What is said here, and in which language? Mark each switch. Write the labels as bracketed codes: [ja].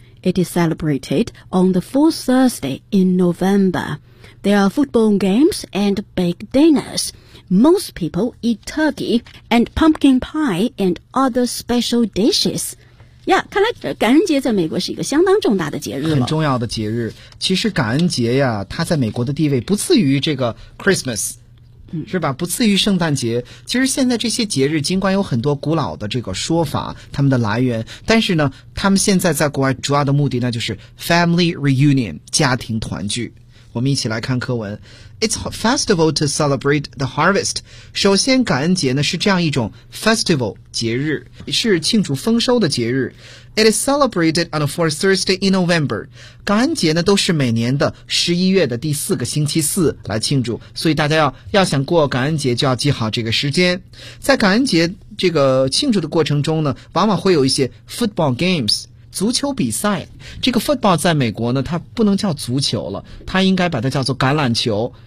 [en] It is celebrated on the fourth Thursday in November. There are football games and baked dinnersMost people eat turkey and pumpkin pie and other special dishes. [zh] Yeah, 看来感恩节在美国是一个相当重大的节日了。很重要的节日。其实感恩节呀，它在美国的地位不次于这个 Christmas，是吧，不次于圣诞节。其实现在这些节日尽管有很多古老的这个说法，他们的来源，但是呢，他们现在在国外主要的目的呢，就是 [en] family reunion， [zh] 家庭团聚。我们一起来看课文。 [en] It's a festival to celebrate the harvest. [zh] 首先感恩节呢是这样一种 festival 节日，是庆祝丰收的节日。 [en] It is celebrated on the fourth Thursday in November. [zh] 感恩节呢都是每年的11月的第四个星期四来庆祝，所以大家要想过感恩节就要记好这个时间。在感恩节这个庆祝的过程中呢，往往会有一些 football games，足球比赛。这个 football 在美国呢，它不能叫足球了，它应该把它叫做橄榄球。